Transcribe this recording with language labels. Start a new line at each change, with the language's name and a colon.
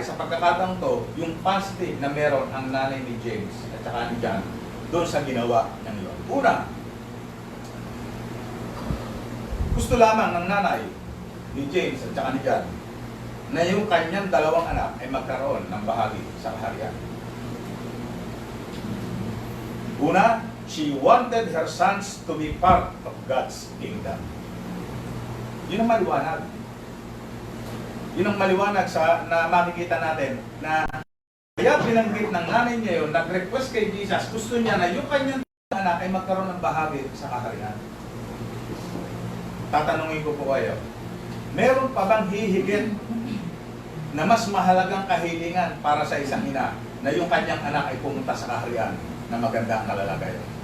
Filipino: Sa pagkakataon to, yung positive na meron ang nanay ni James at saka ni John doon sa ginawa ng iyon. Una, gusto lamang ng nanay ni James at saka ni John na yung kanyang dalawang anak ay magkaroon ng bahagi sa kaharian. Una,
English: she wanted her sons to be part of God's kingdom.
Filipino: Yun ang maliwanag. Yun ang maliwanag na makikita natin na kaya binanggit ng nanay niya yun, nag-request kay Jesus, gusto niya na yung kanyang anak ay magkaroon ng bahagi sa kaharian. Tatanungin ko po kayo, meron pa bang hihigit na mas mahalagang kahilingan para sa isang ina na yung kanyang anak ay pumunta sa kaharian na maganda ang kalalagay?